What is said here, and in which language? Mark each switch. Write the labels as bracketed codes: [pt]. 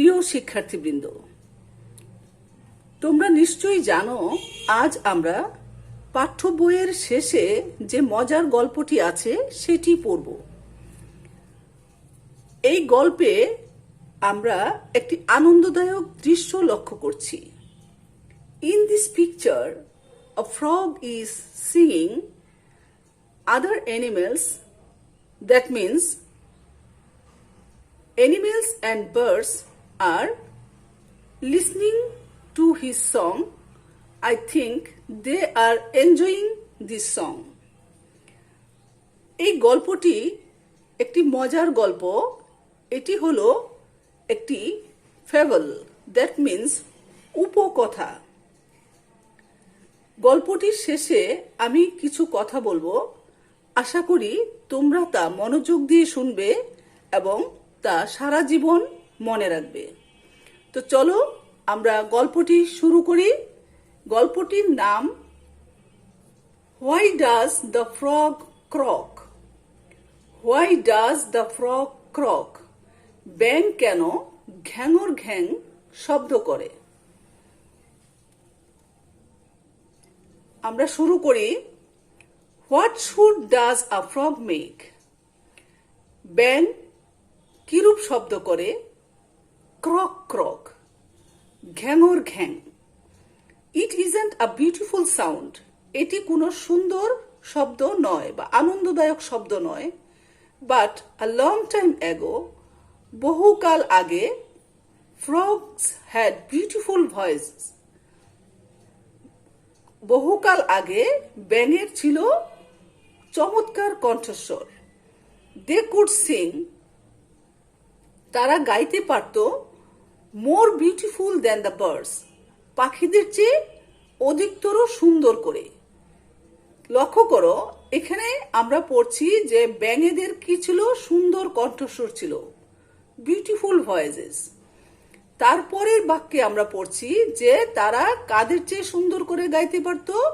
[bn] শিক্ষার্থীবৃন্দ, তোমরা নিশ্চয়ই জানো আজ আমরা পাঠ্য বইয়ের শেষে যে মজার গল্পটি আছে সেটি পড়ব। এই গল্পে আমরা একটি আনন্দদায়ক দৃশ্য লক্ষ্য করছি। [en] In this picture, a frog is singing. Other animals, that means animals and birds, are listening to his song. I think they are enjoying this song. [bn] এই গল্পটি একটি মজার গল্প। এটি হলো একটি ফেবল, [en] that means [bn] উপকথা। গল্পটির শেষে আমি কিছু কথা বলবো। আশা করি তোমরা তা মনোযোগ দিয়ে শুনবে এবং তা সারা জীবন মনে রাখবে। তো চলো আমরা গল্পটি শুরু করি। গল্পটির নাম [en] Why does the frog croak? Why does the frog croak? [bn] ব্যাঙ কেন ঘ্যাঙর ঘ্যাং শব্দ করে? আমরা শুরু করি। [en] What sound does a frog make? [bn] ব্যাঙ কিরূপ শব্দ করে? Croak croak, ঘ্যাঙর ঘ্যাং। [en] It isn't a beautiful sound. [bn] এটি কোনো সুন্দর শব্দ নয় বা আনন্দদায়ক শব্দ নয়। [en] But a long time ago, [bn] বহুকাল আগে, [en] frogs had beautiful voices. [bn] বহুকাল আগে ব্যাঙের ছিল চমৎকার কণ্ঠস্বর। [en] They could sing. [bn] তারা গাইতে পারত [en] more beautiful than the birds. [bn] পাখিদের চেয়ে অধিকতর সুন্দর করে। লক্ষ্য করো, এখানে আমরা পড়ছি যে ব্যাঙেদের কি ছিল? সুন্দর কণ্ঠস্বর ছিল, [en] Beautiful voices. [bn] তারপরের বাক্যে আমরা পড়ছি যে তারা কাদের চেয়ে সুন্দর করে গাইতে পারত?